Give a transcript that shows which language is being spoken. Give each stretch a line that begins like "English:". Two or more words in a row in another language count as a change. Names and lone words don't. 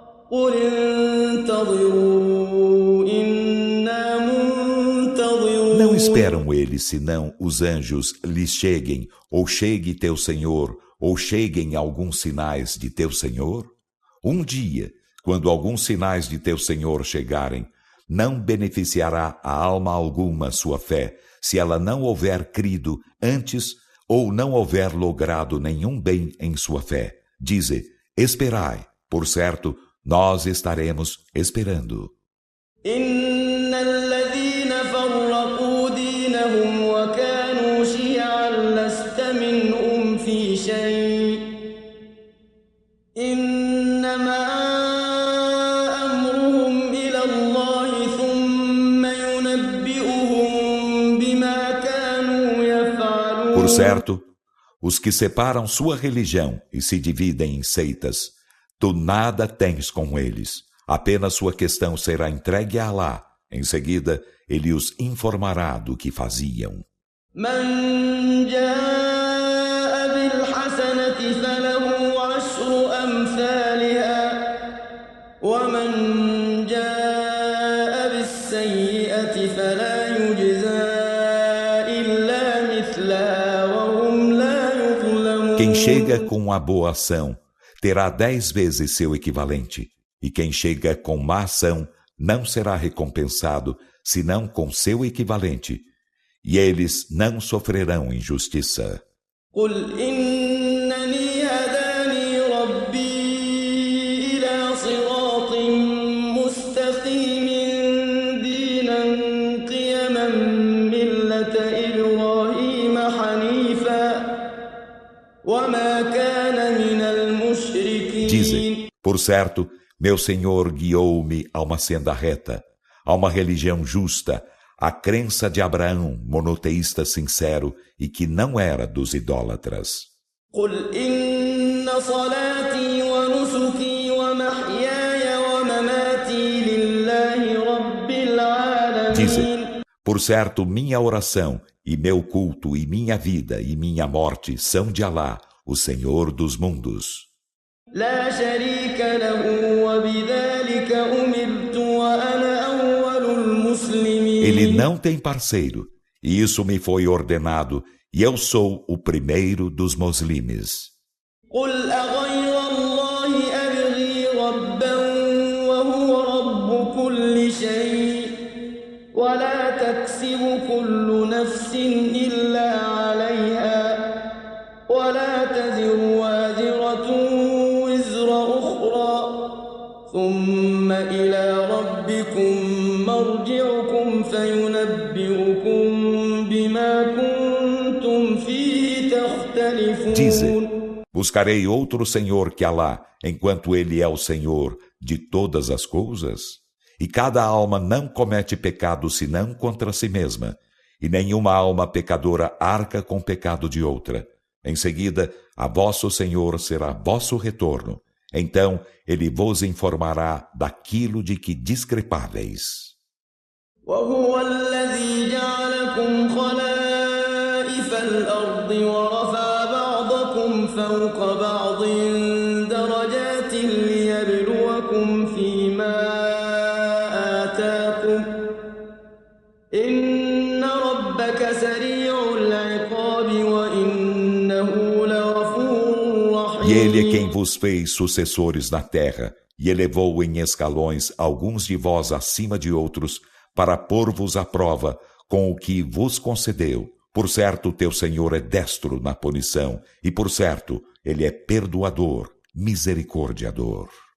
Arabic: قل انتظروا إنا منتظرون.
Portuguese: Não esperam eles senão os anjos lhes cheguem, ou chegue teu Senhor, ou cheguem alguns sinais de teu Senhor? Um dia, quando alguns sinais de teu Senhor chegarem, não beneficiará a alma alguma sua fé, se ela não houver crido antes ou não houver logrado nenhum bem em sua fé. Dize, esperai, por certo, nós estaremos esperando.
Arabic: إن الذين فرقوا دينهم وكانوا شيعا لست منهم في شيء إنما أمرهم إلى الله ثم ينبئهم بما كانوا يفعلون.
Portuguese: Por certo, os que separam sua religião e se dividem em seitas, tu nada tens com eles. Apenas sua questão será entregue a Alá. Em seguida, ele os informará do que faziam.
Arabic: من جاء بالحسنة فله عشر أمثالها ومن جاء بالسيئة فلا يجزى إلا مثلها وهم لا يظلمون.
Portuguese: Quem chega com a boa ação terá 10 vezes seu equivalente, e quem chega com má ação não será recompensado senão com seu equivalente, e eles não sofrerão injustiça.
Arabic: قل إنني هداني ربي إلى صراط مستقيم دينا قيما ملة إبراهيم حنيفا وما كان من المشركين.
Portuguese: Dizem, por certo, meu Senhor guiou-me a uma senda reta, a uma religião justa, a crença de Abraão, monoteísta sincero e que não era dos idólatras.
Arabic: قل إن صلاتي ونسكي ومحياي ومماتي لله رب العالمين.
Portuguese: Dizem, por certo, minha oração e meu culto e minha vida e minha morte são de Alá, o Senhor dos mundos.
Arabic: لا شريك له وبذلك أمرت وأنا أول المسلمين.
Portuguese: Ele não tem parceiro, e isso me foi ordenado, e eu sou o primeiro dos muslimes.
Arabic: قل أغير الله أبغي ربا وهو رب كل شيء ولا تكسب كل نفس إلا عليها ولا تزر وازرة ثم إلى ربكم مرجعكم فينبئكم بما كنتم فيه تختلفون.
Portuguese: Dizem, buscarei outro Senhor que Alá, enquanto Ele é o Senhor de todas as coisas? E cada alma não comete pecado senão contra si mesma, e nenhuma alma pecadora arca com pecado de outra. Em seguida, a vosso Senhor será vosso retorno. Então, ele vos informará daquilo de que discrepáveis.
Arabic: وهو الذي جعلكم خلائف الأرض ورفع بعضكم فوق بعض درجات ليبلوكم فيما آتاكم إن ربك سريع العقاب وإنه لغفور رحيم.
Portuguese: E ele é quem vos fez sucessores na terra, e elevou em escalões alguns de vós acima de outros, para pôr-vos à prova com o que vos concedeu. Por certo, teu Senhor é destro na punição, e por certo, ele é perdoador, misericordiador.